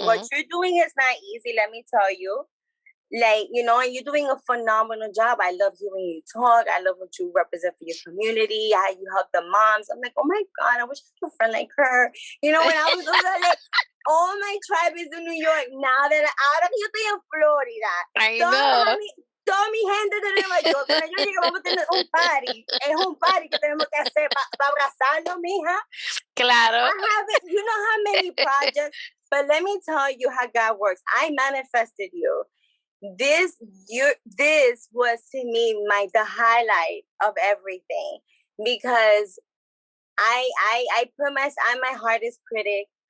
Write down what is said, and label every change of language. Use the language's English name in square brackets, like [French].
[English] What you're doing is not easy, let me tell you. Like, you know, and you're doing a phenomenal job. I love hearing you talk. I love what you represent for your community, how you help the moms. I'm like, oh my God, I wish I had a friend like her. You know, when I was like, all my tribe is in New York. Now that [Spanish] ahora que yo estoy en Florida, [English] I know. [Spanish] toda mi gente de Nueva York, cuando yo llegue, vamos a tener un party. Es un party que tenemos que hacer para abrazarnos, mija. Claro. [English] You know how many projects, but let me tell you how God works. I manifested you. This was to me the highlight of everything, because I'm my hardest critic.